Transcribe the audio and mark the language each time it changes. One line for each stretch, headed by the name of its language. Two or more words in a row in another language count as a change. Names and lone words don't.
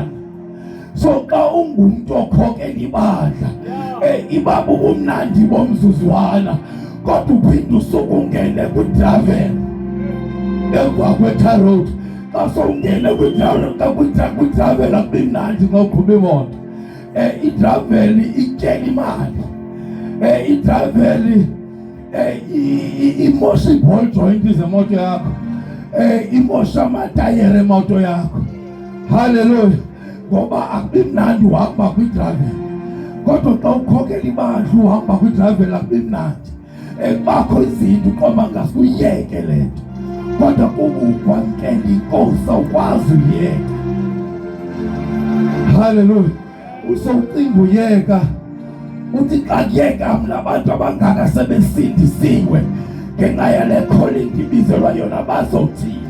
Xhosa: So xa ungumuntu okhokela ibandla ibaba ubumnandi bomzuzwana, kodwa uphinde usuke ungene kwi-travel emva kwe-
English: tar road.
Xhosa: Xa sowungene kwi-travel akubi mnandi xa uqhuba imoto. I-travel ityela imali. I-travel imosha i-
English: ball joint
Xhosa: zemoto yakho, imosha amatayere emoto yakho. Hallelujah. Ngoba akubi mnandi uhamba kwi-travel, kodwa xa ukhokela ibandla uhamba kwi-travel akubi mnandi. Bakho izinto uqoma ngasikuyeke le nto, kodwa kuba ukwamkela inkosi awukwazi uyeka. Hallelujah. Usowucinga uyeka, uthi xa kuyeka mna abantu abangaka sebesindisiwe ngenxa yale calling ibizelwa yona bazothini.